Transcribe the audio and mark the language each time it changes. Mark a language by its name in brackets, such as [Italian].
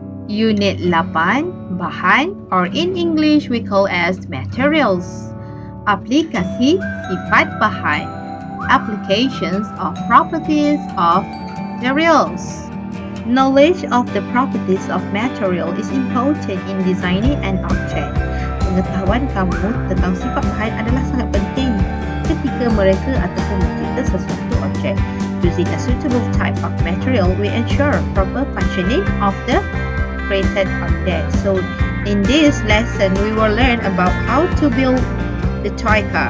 [English] Unit 8, bahan, or in English we call as materials. [Malay] Aplikasi sifat bahan. [English] Applications of properties of materials. Knowledge of the properties of material is important in designing an object. [Malay] Pengetahuan kamu tentang sifat bahan adalah sangat penting ketika mereka ataupun mencipta sesuatu objek. [English] Using a suitable type of material, we ensure proper functioning of the created object. So, in this lesson, we will learn about how to build the toy car.